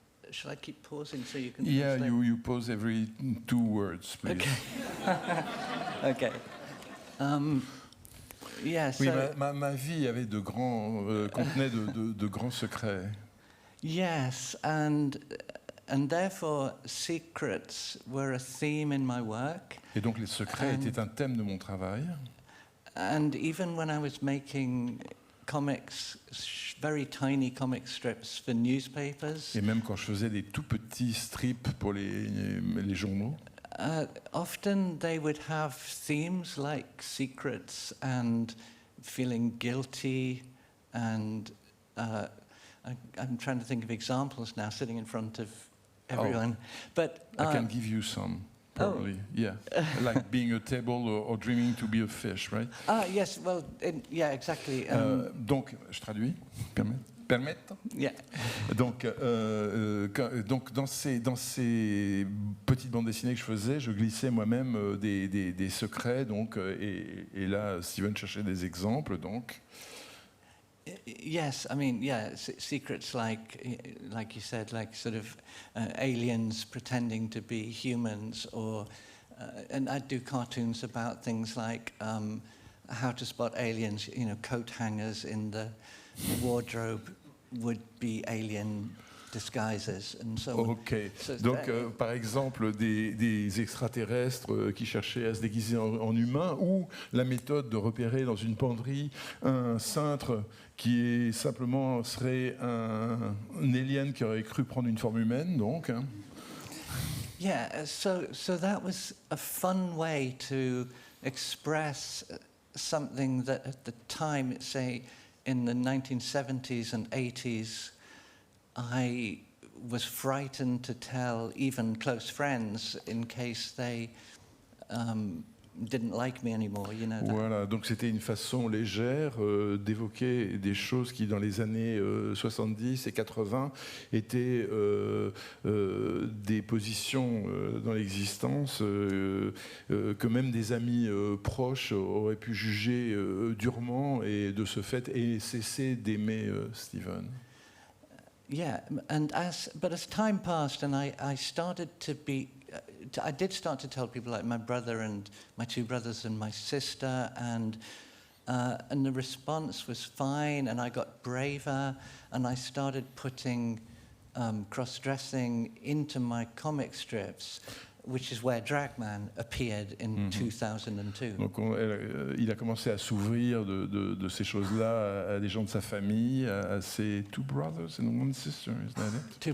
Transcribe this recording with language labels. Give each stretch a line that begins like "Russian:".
English: Shall I keep pausing so you can? Yeah, translate? you pause every 2 words, please. Okay. Okay. Yes.
French: Oui, ma vie avait contenait de grands secrets.
English: Yes, and therefore secrets were a theme in my work.
French: Et donc les secrets étaient un thème de mon travail.
English: And even when I was making comics, very tiny comic strips for newspapers.
French: Et même quand je faisais des tout petits strips pour les journaux.
English: Often they would have themes like secrets and feeling guilty, and I'm trying to think of examples now, sitting in front of everyone. But I can give you some, probably. Yeah, like being a table or dreaming to be a fish, right? Yes, well, yeah, exactly.
French: Donc, je traduis, permets. permettre. Yeah. Donc, dans ces petites bandes dessinées que je faisais, je glissais moi-même des secrets. Donc, et là, Steven cherchait des exemples. Donc.
English: Yes, I mean, yeah, secrets like you said, like sort of aliens pretending to be humans, or and I do cartoons about things like how to spot aliens. You know, coat hangers in the wardrobe would be alien disguises, and so on. Ok. So
French: Donc, par exemple, des extraterrestres qui cherchaient à se déguiser en humains, ou la méthode de repérer dans une penderie un cintre qui est simplement serait un alien qui aurait cru prendre une forme humaine, donc. Hein.
English: Yeah, so that was a fun way to express something that at the time, say in the 1970s and 80s, I was frightened to tell even close friends in case they didn't like me anymore, you know.
French: Voilà, donc c'était une façon légère d'évoquer des choses qui, dans les années 70 et 80, étaient des positions dans l'existence que même des amis proches auraient pu juger durement, et de ce fait, et cesser d'aimer Steven.
English: Yeah, but as time passed, and I started to be, I did start to tell people, like my brother and my two brothers and my sister, and the response was fine, and I got braver, and I started putting cross-dressing into my comic strips, which is where Dragman appeared in 2002.
French: Donc il a commencé à s'ouvrir de ces choses-là à des gens de sa famille, à ses
English: two brothers and one sister, isn't that it?